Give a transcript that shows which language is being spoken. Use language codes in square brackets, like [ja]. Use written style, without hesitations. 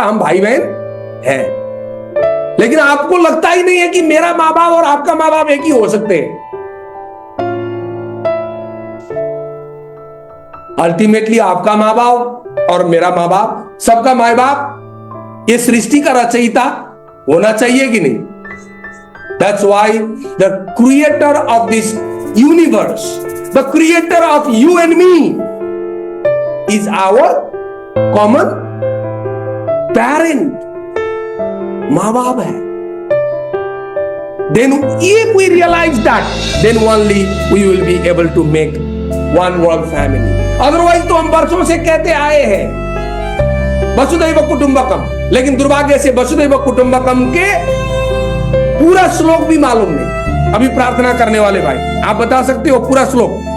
[hi] हम भाई बहन हैं। लेकिन आपको लगता ही नहीं है कि मेरा माँ बाप और आपका माँ बाप एक ही हो सकते हैं। अल्टीमेटली आपका माँ बाप और मेरा माँ बाप, सबका माँ बाप ये सृष्टि का रचयिता होना चाहिए कि नहीं? [en] That's why the creator of this universe, the creator of you and me is our common parent. [hi] माँ बाप है। [en] Then if we realize that, then only we will be able to make one world family. [hi] Otherwise तो हम वर्षों से कहते आए हैं वसुधैव कुटुंबकम, लेकिन दुर्भाग्य से वसुधैव कुटुंबकम के पूरा श्लोक भी मालूम नहीं। अभी प्रार्थना करने वाले भाई, आप बता सकते हो पूरा श्लोक?